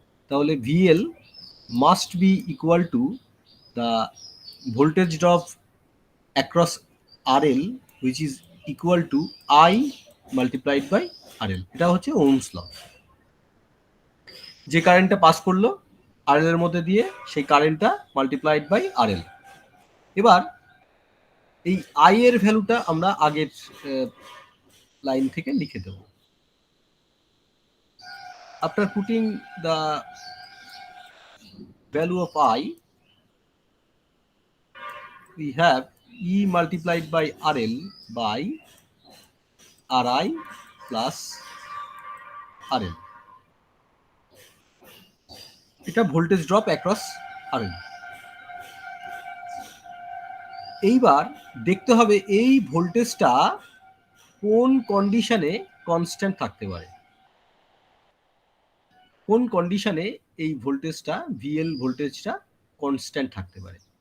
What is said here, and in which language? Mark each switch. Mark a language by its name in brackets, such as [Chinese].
[English] তাহলে VL must be equal to the voltage drop across RL, which is equal to I multiplied by RL. [Bangla] এটা হচ্ছে Ohm's law. যে কারেন্টটা pass করলো RL এর মধ্যে দিয়ে, সেই কারেন্টটা মাল্টিপ্লাইড বাই আরএল। এবার এই আই এর ভ্যালুটা আমরা আগের লাইন থেকে লিখে দেব। [English] After putting the value of I, we have E multiplied by RL by RI plus RL. [Bangla] এটা ভোল্টেজ ড্রপ অ্যাক্রস RL। এইবার দেখতে হবে এই ভোল্টেজটা কোন কন্ডিশনে কনস্ট্যান্ট থাকতে পারে, কোন কন্ডিশনে এই ভোল্টেজটা ভিএল ভোল্টেজটা কনস্ট্যান্ট থাকতে পারে।